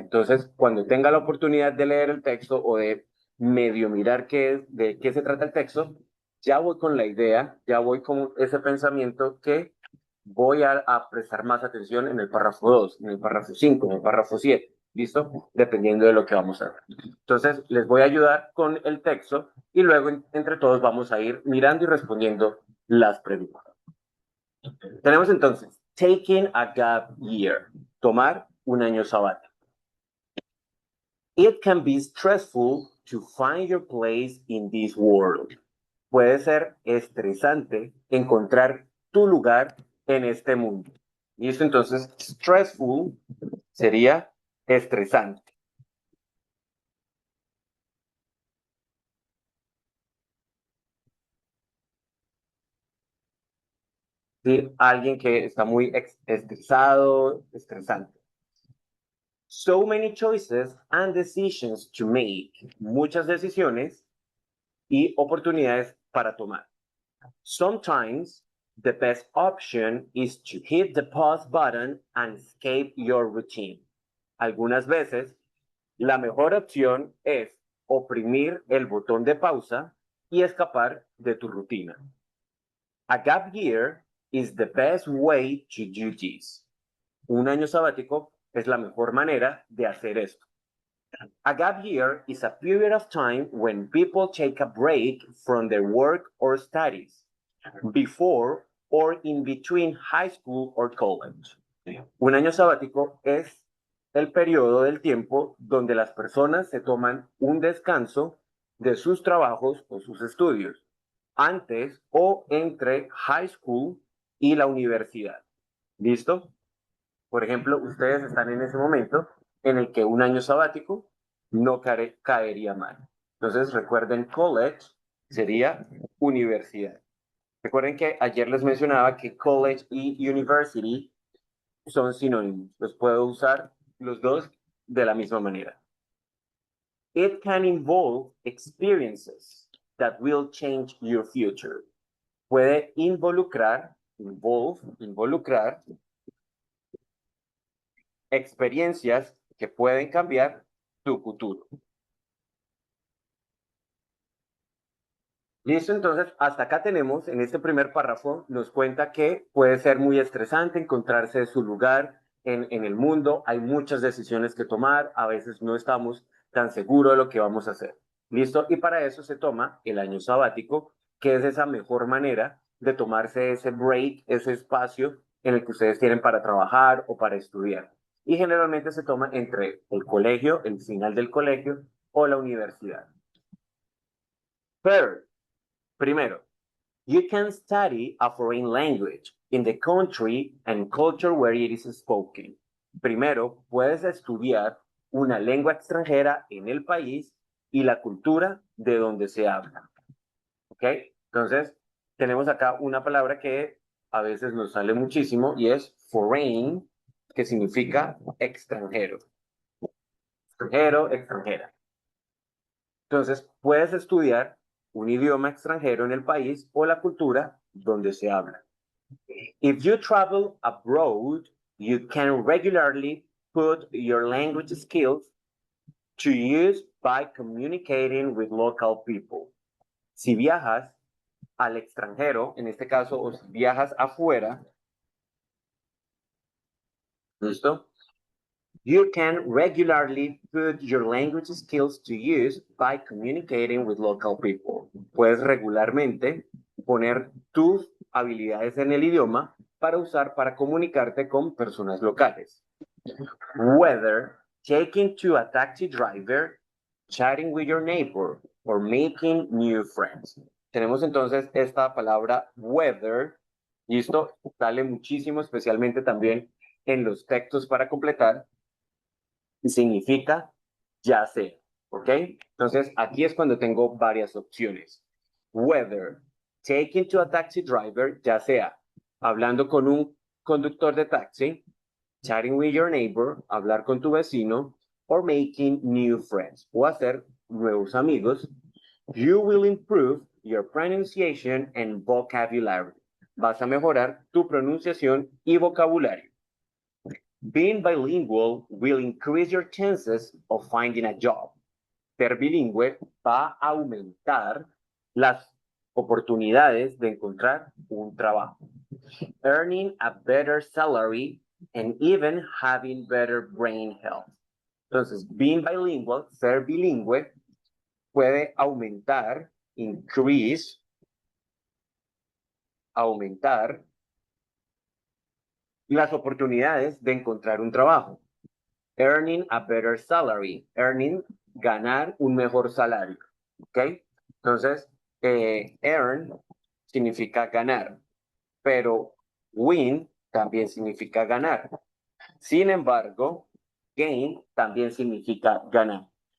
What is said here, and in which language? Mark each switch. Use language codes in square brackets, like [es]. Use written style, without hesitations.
[es] Entonces, cuando tenga la oportunidad de leer el texto o de medio mirar de qué se trata el texto, ya voy con la idea, ya voy con ese pensamiento que voy a prestar más atención en el párrafo 2, en el párrafo 5, en el párrafo 7. ¿Listo? Dependiendo de lo que vamos a ver. Entonces, les voy a ayudar con el texto y luego entre todos vamos a ir mirando y respondiendo las preguntas. Tenemos entonces, [en] taking a gap year, [es] tomar un año sabático. [en] It can be stressful to find your place in this world. [es] Puede ser estresante encontrar tu lugar en este mundo. ¿Listo? Entonces, stressful sería estresante. ¿Sí? Alguien que está muy estresado, estresante. [en] So many choices and decisions to make. [es] Muchas decisiones y oportunidades para tomar. [en] Sometimes the best option is to hit the pause button and escape your routine. [es] Algunas veces, la mejor opción es oprimir el botón de pausa y escapar de tu rutina. [en] A gap year is the best way to do this. [es] Un año sabático es la mejor manera de hacer esto. [en] A gap year is a period of time when people take a break from their work or studies before or in between high school or college. [es] Un año sabático es el periodo del tiempo donde las personas se toman un descanso de sus trabajos o sus estudios antes o entre [en] high school [es] y la universidad. ¿Listo? Por ejemplo, ustedes están en ese momento en el que un año sabático no caería mal. Entonces, recuerden, college sería universidad. Recuerden que ayer les mencionaba que college y university son sinónimos. Los puedo usar los dos de la misma manera. [en] It can involve experiences that will change your future. [es] Puede involucrar experiencias que pueden cambiar tu futuro. Listo, entonces hasta acá tenemos, en este primer párrafo, nos cuenta que puede ser muy estresante encontrarse su lugar en el mundo, hay muchas decisiones que tomar, a veces no estamos tan seguros de lo que vamos a hacer. Listo, y para eso se toma el año sabático, que es esa mejor manera de tomarse ese break, ese espacio en el que ustedes tienen para trabajar o para estudiar. Y generalmente se toma entre el colegio, el final del colegio o la universidad. [en] Third, [es] primero, [en] you can study a foreign language in the country and culture where it is spoken. [es] Primero, puedes estudiar una lengua extranjera en el país y la cultura de donde se habla. ¿Ok? Entonces, tenemos acá una palabra que a veces nos sale muchísimo y es foreign, que significa extranjero. Extranjero, extranjera. Entonces, puedes estudiar un idioma extranjero en el país o la cultura donde se habla. [en] If you travel abroad, you can regularly put your language skills to use by communicating with local people. [es] Si viajas al extranjero, en este caso, o si viajas afuera, ¿listo? [en] You can regularly put your language skills to use by communicating with local people. [es] Puedes regularmente poner tus habilidades en el idioma para usar para comunicarte con personas locales. [en] Whether taking to a taxi driver, chatting with your neighbor, or making new friends. [es] Tenemos entonces esta palabra whether, y esto sale muchísimo, especialmente también en los textos para completar, y significa ya sea, ¿ok? Entonces, aquí es cuando tengo varias opciones. [en] Whether taking to a taxi driver, [es] ya sea hablando con un conductor de taxi, [en] chatting with your neighbor, [es] hablar con tu vecino, [en] or making new friends, [es] o hacer nuevos amigos, [en] you will improve your pronunciation and vocabulary. [es] Vas a mejorar tu pronunciación y vocabulario. [en] Being bilingual will increase your chances of finding a job. [es] Ser bilingüe va a aumentar las oportunidades de encontrar un trabajo. [en] Earning a better salary and even having better brain health. [es] Entonces, [en] being bilingual, [es] ser bilingüe, puede aumentar, increase, aumentar las oportunidades de encontrar un trabajo. [en] Earning a better salary. [es] Earning, ganar un mejor salario. ¿Ok? Entonces, earn significa ganar, pero win también significa ganar. Sin embargo, gain también significa ganar.